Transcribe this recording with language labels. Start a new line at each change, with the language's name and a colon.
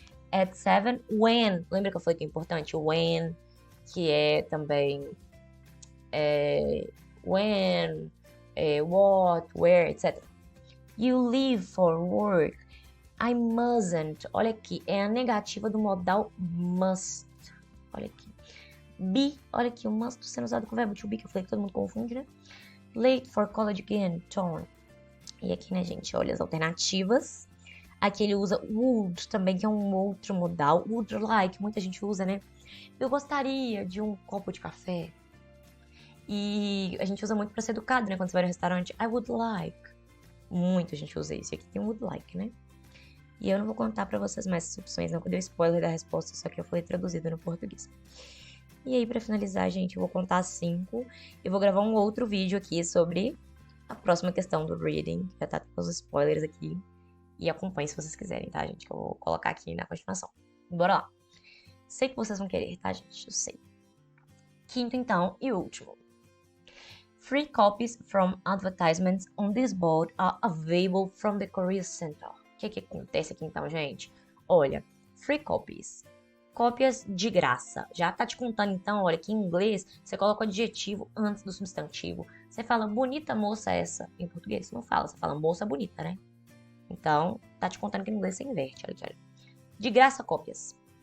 English: At 7, when.
Portuguese: Lembra que eu falei que é importante? O when, que é também when, what, where, etc.
English: You leave for work. I mustn't.
Portuguese: Olha aqui, é a negativa do modal must. Olha aqui. Be, olha aqui, o must sendo usado com o verbo to be, que eu falei que todo mundo confunde, né?
English: Late for college again, torn.
Portuguese: E aqui, né, gente, olha as alternativas. Aqui ele usa would também, que é um outro modal. Would like, muita gente usa, né? Eu gostaria de um copo de café. E a gente usa muito pra ser educado, né? Quando você vai no restaurante,
English: I would like.
Portuguese: Muita gente usa isso. E aqui tem would like, né? E eu não vou contar pra vocês mais essas opções, não, que eu dei spoiler da resposta, só que eu falei traduzido no português. E aí, pra finalizar, gente, eu vou contar 5 e vou gravar um outro vídeo aqui sobre a próxima questão do reading. Já tá com os spoilers aqui. E acompanhe se vocês quiserem, tá, gente? Que eu vou colocar aqui na continuação. Bora lá. Sei que vocês vão querer, tá, gente? Eu sei. Quinto, então, e último.
English: Free copies from advertisements on this board are available from the Career Center.
Portuguese: O que acontece aqui, então, gente? Olha, free copies. Cópias de graça. Já tá te contando, então, olha, que em inglês você coloca o adjetivo antes do substantivo. Você fala, bonita moça essa. Em português você não fala, você fala moça bonita, né? Então, tá te contando que em inglês você inverte, olha aqui, olha. De graça, cópias.